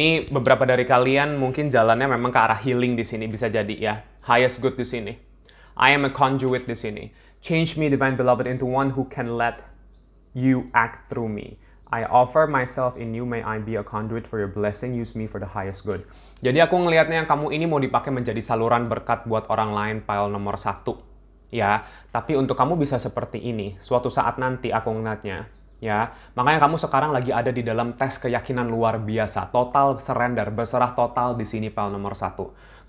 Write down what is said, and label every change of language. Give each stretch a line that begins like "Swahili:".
Indonesian: Beberapa dari kalian mungkin jalannya memang ke arah healing di sini, bisa jadi ya.
English: Highest good
Indonesian: di sini.
English: I am a conduit di sini. Change me, divine beloved, into one who can let you act through me. I offer myself in you, may I be a conduit for your blessing, use me for the highest good.
Indonesian: Jadi aku ngelihatnya kamu ini mau dipakai menjadi saluran berkat buat orang lain, pile nomor 1. Ya, tapi untuk kamu bisa seperti ini. Suatu saat nanti aku ngeliatnya. Ya, makanya kamu sekarang lagi ada di dalam tes keyakinan luar biasa,
English: total surrender,
Indonesian: berserah total di sini pile nomor 1.